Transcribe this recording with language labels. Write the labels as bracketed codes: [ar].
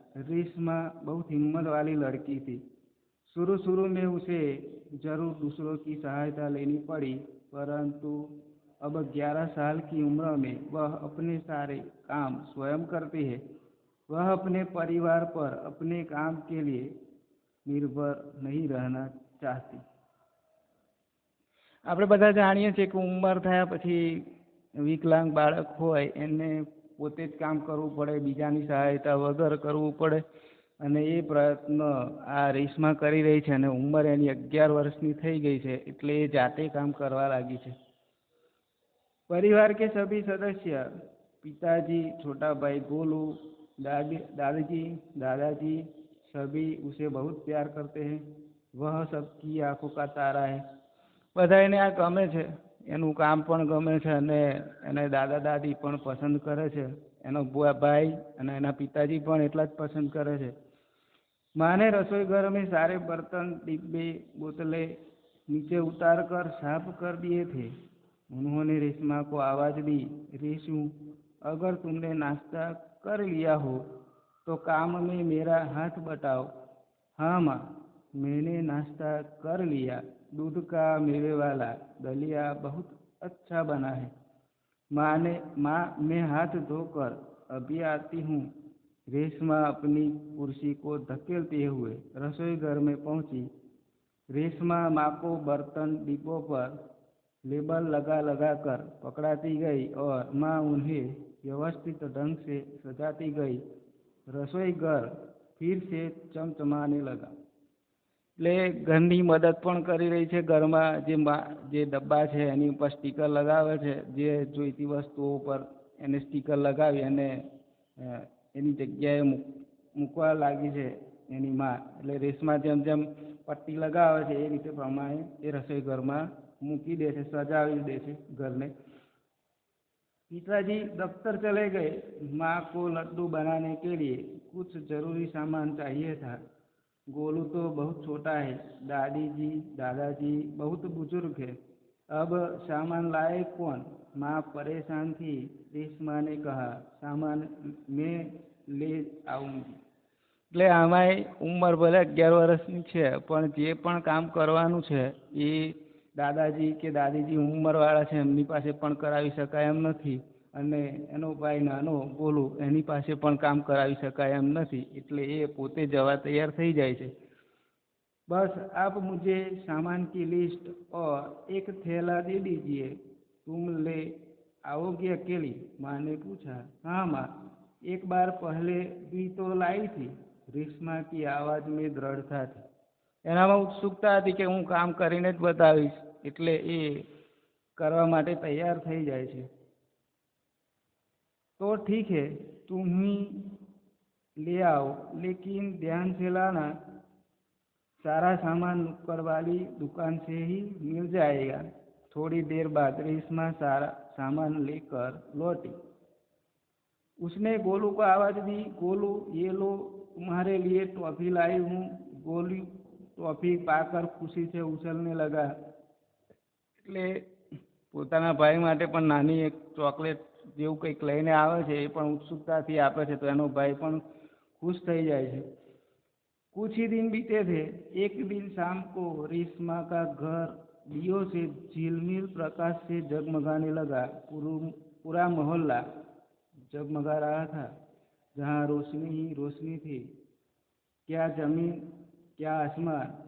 [hi] रेशमा बहुत हिम्मत वाली लड़की थी। शुरू शुरू में उसे जरूर दूसरों की सहायता लेनी पड़ी, परंतु अब 11 साल की उम्र में वह अपने सारे काम स्वयं करती है। वह अपने परिवार पर अपने काम के लिए निर्भर नहीं रहना चाहती। [gu] આપણે બધા જાણીએ છીએ કે ઉંમર થયા પછી વિકલાંગ બાળક હોય એને પોતે જ કામ કરવું પડે, બીજાની સહાયતા વગર કરવું પડે। અને એ પ્રયત્ન આ રેશમા કરી રહી છે અને ઉંમર એની 11 વર્ષની થઈ ગઈ છે, એટલે એ જાતે કામ કરવા લાગી છે। [hi] परिवार के सभी सदस्य, पिताजी, छोटा भाई गोलू, दादाजी, सभी उसे बहुत प्यार करते हैं। वह सबकी आंखों का तारा है। [gu] બધાને આ ગમે છે, એનું કામ પણ ગમે છે અને એને દાદા દાદી પણ પસંદ કરે છે। એનો ભાઈ અને એના પિતાજી પણ એટલા જ પસંદ કરે છે। [hi] माँ ने रसोई घर में सारे बर्तन, डिब्बे, बोतलें नीचे उतार कर साफ कर दिए थे। उन्होंने रेशमा को आवाज़ दी, रेशु, अगर तुमने नाश्ता कर लिया हो तो काम में मेरा हाथ बटाओ। हाँ माँ, मैंने नाश्ता कर लिया। दूध का मेवे वाला दलिया बहुत अच्छा बना है। माँ मैं हाथ धोकर अभी आती हूँ। रेशमा अपनी कुर्सी को धकेलते हुए रसोई घर में पहुंची। रेशमा माँ को बर्तन डिब्बों पर लेबल लगा लगा कर पकड़ाती गई और माँ उन्हें व्यवस्थित ढंग से सजाती गई। रसोई घर फिर से चमचमाने लगा। [gu] એટલે ઘરની મદદ પણ કરી રહી છે ઘરમાં જે ડબ્બા છે એની ઉપર સ્ટીકર લગાવે છે, જે જોઈતી વસ્તુઓ પર એને સ્ટીકર લગાવી અને એની જગ્યાએ મૂકવા લાગી છે એની માં। એટલે રેશમા જેમ જેમ પટ્ટી લગાવે છે એ રીતે પ્રમાણે એ રસોઈ ઘરમાં મૂકી દે છે, સજાવી દે છે ઘરને। [hi] पिताजी दफ्तर चले गए। माँ को लड्डू बनाने के लिए कुछ जरूरी सामान चाहिए था। गोलू तो बहुत छोटा है, दादाजी बहुत बुजुर्ग है। अब सामान लाए कौन? माँ परेशान थी। रेशमा ने कहा, सामान मैं ले आऊंगी। [gu] એટલે આમાં ઉંમર ભલે 11 વર્ષની છે પણ જે પણ કામ કરવાનું છે એ દાદાજી કે દાદીજી ઉંમરવાળા છે એમની પાસે પણ કરાવી શકાય એમ નથી, અને એનો ભાઈ નાનો ગોલુ એની પાસે પણ કામ કરાવી શકાય એમ નથી, એટલે એ પોતે જવા તૈયાર થઈ જાય છે। [hi] बस आप मुझे सामान की लिस्ट और एक थैला दे दीजिए। तुम ले आओगे अकेली? माँ ने पूछा। हाँ माँ, एक बार पहले भी तो लाई थी। रेशमा की आवाज में दृढ़ता थी। [gu] એનામાં ઉત્સુકતા હતી કે હું કામ કરીને જ બતાવીશ, એટલે એ કરવા માટે તૈયાર થઈ જાય છે। [hi] तो ठीक है, तुम ही ले आओ, लेकिन ध्यान से लाना। सारा सामान नुक्कड़ वाली दुकान से ही मिल जाएगा। थोड़ी देर बाद रेशमा सारा सामान लेकर लौटी। उसने गोलू को आवाज दी, गोलू ये लो, तुम्हारे लिए टॉफी लाई हूँ। गोलू टॉफी पाकर खुशी से उछलने लगा। [gu] એટલે પોતાના ભાઈ માટે પણ નાની એક ચોકલેટ જેવું કંઈક લઈને આવે છે, એ પણ ઉત્સુકતાથી આપે છે, તો એનો ભાઈ પણ खुश થઈ જાય છે। [hi] कुछ ही दिन बीते थे। एक दिन शाम को रेशमा का घर दियों से झिलमिल प्रकाश से जगमगाने लगा। पूरा मोहल्ला जगमगा रहा था। जहाँ रोशनी ही रोशनी थी। क्या जमीन, क्या आसमान।